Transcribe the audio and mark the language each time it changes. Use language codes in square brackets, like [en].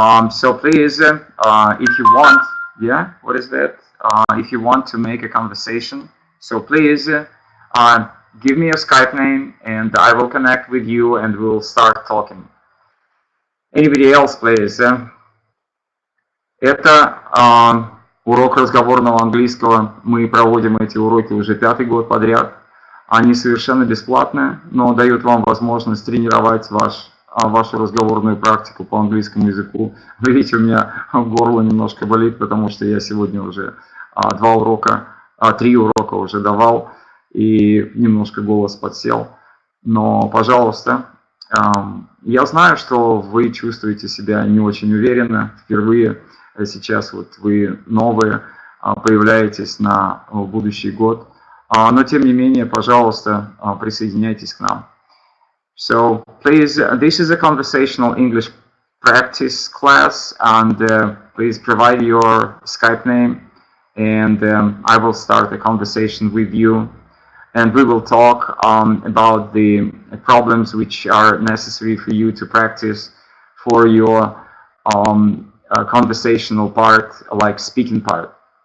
[en] So please, if you want, yeah, what is that? If you want to make a conversation, so please give me your Skype name, and I will connect with you, and we'll start talking. Anybody else, please? [ru] Это урок разговорного английского. Мы проводим эти уроки уже 5-й год подряд. Они совершенно бесплатные, но дают вам возможность тренировать вашу разговорную практику по английскому языку. Вы видите, у меня горло немножко болит, потому что я сегодня уже 3 урока уже давал, и немножко голос подсел. Но, пожалуйста, я знаю, что вы чувствуете себя не очень уверенно. Впервые сейчас вот вы новые, появляетесь на будущий год. Но, тем не менее, пожалуйста, присоединяйтесь к нам. [en] So, please, this is a conversational English practice class, and please provide your Skype name, and I will start a conversation with you, and we will talk about the problems which are necessary for you to practice for your conversational part, like speaking part.